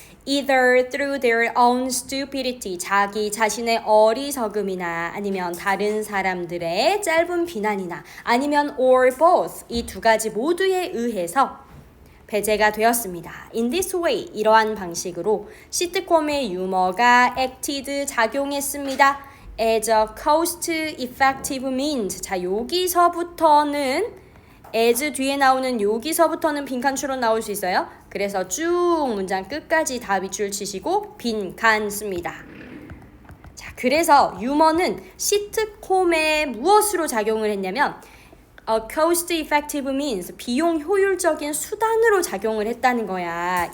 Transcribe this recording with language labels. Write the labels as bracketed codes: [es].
[en] Either through their own stupidity, [ko] 자기 자신의 어리석음이나 아니면 다른 사람들의 짧은 비난이나 아니면 [en] or both, [ko] 이 두 가지 모두에 의해서 배제가 되었습니다. [en] In this way, [ko] 이러한 방식으로 시트콤의 유머가 acted, 작용했습니다. [en] As a cost-effective means. [ko] 자, 여기서부터는 as 뒤에 나오는 여기서부터는 빈칸 추론 나올 수 있어요. 그래서 쭉 문장 끝까지 다 밑줄 치시고 빈칸 씁니다. 자, 그래서 유머는 시트콤에 무엇으로 작용을 했냐면 [en] a cost-effective means, [ko] 비용 효율적인 수단으로 작용을 했다는 거야.